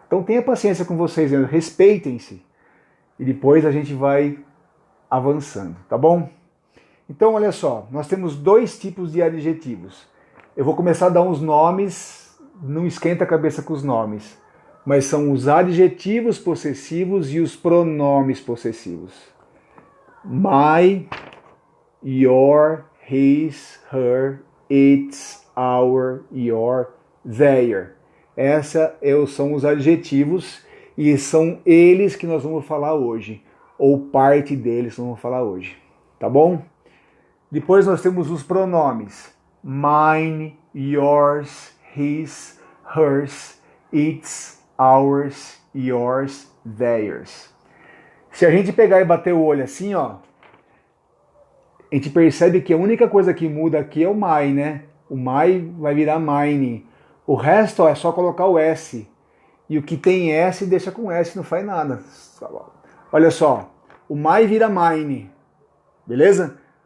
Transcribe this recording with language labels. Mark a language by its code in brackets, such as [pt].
[pt] Então tenha paciência com vocês, respeitem-se, e depois a gente vai avançando, tá bom? Então, olha só, nós temos dois tipos de adjetivos. Eu vou começar a dar uns nomes, não esquenta a cabeça com os nomes, mas são os adjetivos possessivos e os pronomes possessivos. [en] My, your, his, her, its, our, your, their. [pt] São os adjetivos e são eles que nós vamos falar hoje, ou parte deles que nós vamos falar hoje, tá bom? Depois nós temos os pronomes. [en] Mine, yours, his, hers, its, ours, yours, theirs. [pt] Se a gente pegar e bater o olho assim, ó, a gente percebe que a única coisa que muda aqui é o my, né? O my vai virar mine. O resto, ó, é só colocar o S. E o que tem S, deixa com S, não faz nada. Olha só, o my vira mine, beleza?